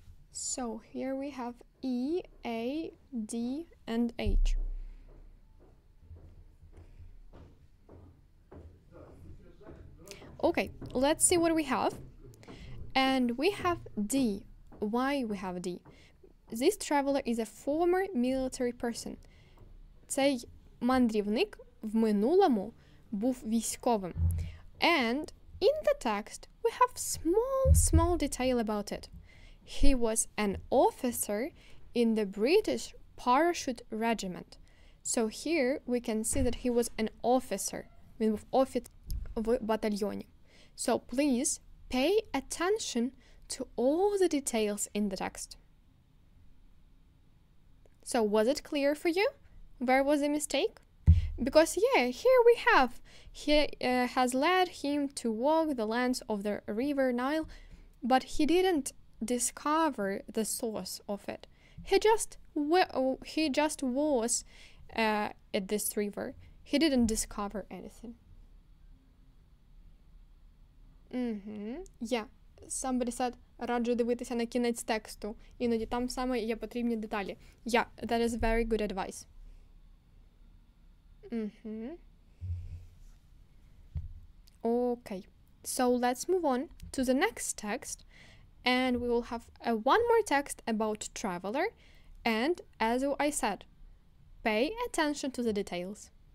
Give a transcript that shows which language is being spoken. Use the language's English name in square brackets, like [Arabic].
[English] So here we have E, A, D, and H. Okay, let's see what we have. And we have D. Why we have D? This traveler is a former military person. [Ukrainian] Цей мандрівник в минулому був військовим. [English] And in the text, we have small detail about it. He was an officer in the British parachute regiment. So here we can see that he was an officer. [Ukrainian] Він був офіцер в батальйоні. [English] So please pay attention to all the details in the text. So was it clear for you? Where was the mistake? Because yeah, here we have, he has led him to walk the lands of the river Nile, but he didn't discover the source of it. He just was at this river. He didn't discover anything. Yeah. Somebody said, [Ukrainian] раджу дивитися на кінець тексту. Іноді там саме є потрібні деталі. [English] Yeah, that is very good advice. Okay. So let's move on to the next text. And we will have one more text about traveler. And as I said, pay attention to the details.